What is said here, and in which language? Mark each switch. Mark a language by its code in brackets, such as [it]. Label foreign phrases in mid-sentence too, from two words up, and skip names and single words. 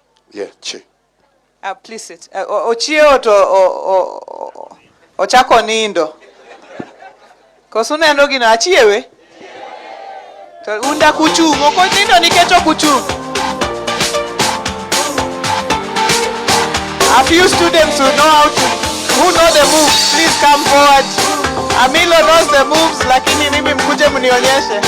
[en] Yeah, Che. Please sit. [luo] Ochio to ochako nindo. Kosuneno gino achiewe. To unda kuchung'. Oko nindo niketo kuchung'. [en] A few students who know the moves, please come forward. Amilo knows the moves, [sw] lakini mimi mkuje mnionyeshe.